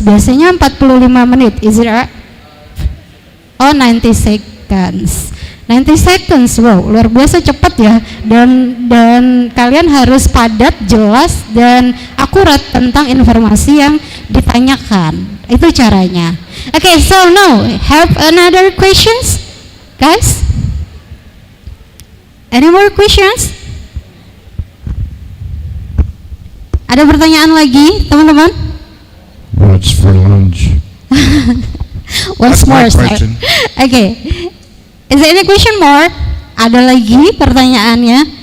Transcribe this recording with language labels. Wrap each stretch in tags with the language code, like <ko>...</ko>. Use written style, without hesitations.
<id>Biasanya 45 menit.</id> <en>Is it right? Oh, 90 seconds. 90 seconds, wow, luar biasa cepat ya.</en> <id>Dan kalian harus padat, jelas, dan akurat tentang informasi yang ditanyakan. Itu caranya.</id> <en>Okay, so now, have another questions, guys? Any more questions?</en> <id>Ada pertanyaan lagi, teman-teman?</id> <en>What's for lunch? Once That's my more, sir. question. Okay. Is there any question more?</en> <id>Ada lagi pertanyaannya?</id>